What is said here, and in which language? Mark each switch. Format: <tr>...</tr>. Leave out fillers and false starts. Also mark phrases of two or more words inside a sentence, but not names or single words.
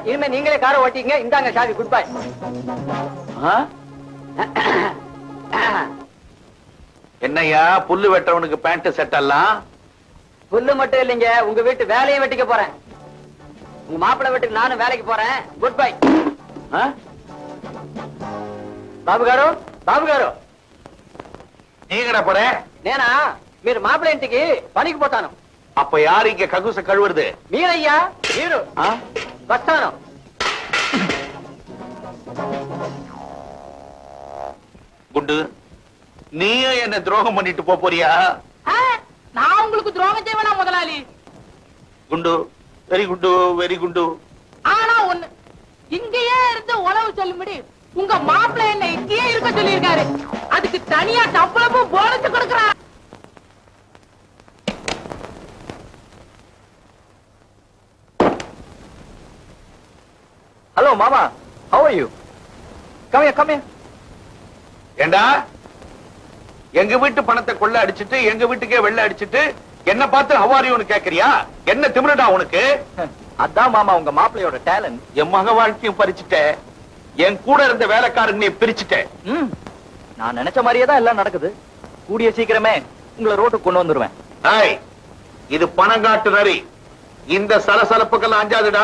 <ta>இனிமே நீங்களே காரை ஓட்டிங்க. இந்தாங்க சாவி,</ta> <en>good bye.</en> <ta>என்னையா புல்லு வெட்டவனுக்கு பேண்ட் செட் எல்லாம்? புல்லு மட்டும் இல்லைங்க, உங்க வீட்டு வேலையும் வெட்டிக்க போறேன். உங்க மாப்பிள்ளை வீட்டுக்கு நானும் வேலைக்கு போறேன்.</ta> <en>Good bye.</en> <te>బాబు గారు, బాబు గారు,</te> <ta>நீங்கடா போற?</ta> <te>నేనా మీరు మాపిల్ల ఇంటికి పనికి పోతాను.</te> <ta>அப்ப யாரு இங்க ககுச கழுவுறது?</ta> <te>మీరయ్యా, మీరు. వస్తాను.</te> <ta>குண்டு, நீயும் என்ன துரோகம் பண்ணிட்டு போறியா? நான் உங்களுக்கு துரோகம் செய்வேனா முதலாளி? குண்டு, வெரி குண்டு, வெரி குண்டு. ஆனா ஒண்ணு, இங்கேயே இருந்து உழவு சொல்லும்படி உங்க மாப்பிள்ளை என்ன இங்கேயே இருக்க சொல்லியிருக்காரு. அதுக்கு தனியா சம்பளமும் போனஸ் கொடுக்கறார். ஹலோ மாமா,</ta> <en>how are you? Come here, come here.</en> <ta>ஏண்டா, எங்க வீட்டு பணத்தை கொள்ள அடிச்சிட்டு எங்க வீட்டுக்கே வெள்ள அடிச்சிட்டு என்ன பார்த்து</ta> <en>how are you</en> <ta>ன்னு கேக்குறியா? என்ன திமிரடா உனக்கு? அதான் மாமா உங்க மாப்பிள்ளையோட டேலண்ட். என் மக வாழ்க்கையும் பறிச்சுட்ட, என் கூட இருந்த வேலைக்காரங்க பிரிச்சுட்ட. நான் நினைச்ச மாதிரியே தான் எல்லாம் நடக்குது. கூடிய சீக்கிரமே உங்களை ரோட்டுக்கு கொண்டு வந்துருவேன். இது பணங்காட்டு நரி. இந்த சலசலப்புக்கெல்லாம் அஞ்சாதுடா.</ta>